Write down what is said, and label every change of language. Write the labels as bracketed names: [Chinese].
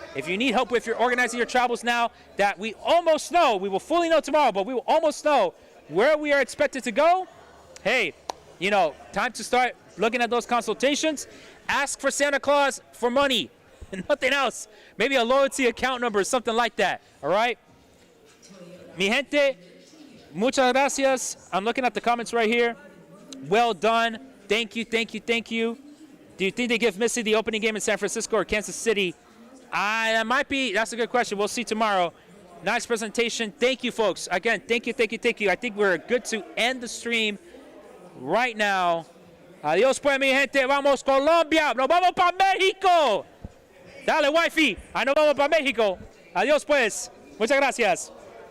[English] If you need help with your organizing your travels now, that we almost know, we will fully know tomorrow, but we will almost know where we are expected to go. Hey, you know, time to start looking at those consultations. Ask for Santa Claus for money and nothing else. Maybe a loyalty account number or something like that, all right? [Spanish] Mi gente, muchas gracias. [English] I'm looking at the comments right here. Well done. Thank you, thank you, thank you. Do you think they give Missy the opening game in San Francisco or Kansas City? That might be. That's a good question. We'll see tomorrow. Nice presentation. Thank you, folks. Again, thank you, thank you, thank you. I think we're good to end the stream right now. [Spanish] Adiós, pues, mi gente. Vamos, Colombia. Nos vamos para México. Dale, wifey. Nos vamos para México. Adiós, pues. Muchas gracias.